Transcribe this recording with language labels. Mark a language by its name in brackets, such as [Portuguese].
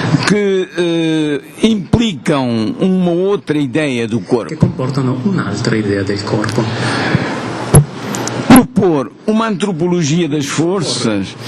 [Portuguese] que implicam uma outra ideia do corpo, [Italian] che comportano un'altra idea del corpo. [Portuguese] Propor uma antropologia das forças